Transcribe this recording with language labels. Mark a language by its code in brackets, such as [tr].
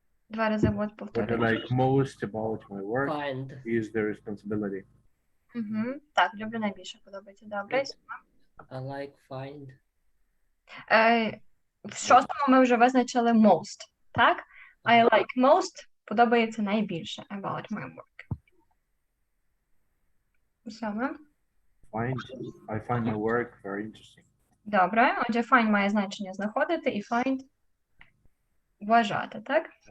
[uk] Два рази what [en] What I [uk] повторюю. [en] like most about my work Find. is the responsibility. [uk] Так, люблю найбільше, подобається. Добре. [en] I like find. [uk] В шостому ми вже визначили most, так? [en] I like most [uk] подобається найбільше [en] about my work. [uk] Саме. [en] I find my work very interesting. [uk] Добре, отже, find має значення знаходити і find вважати, так?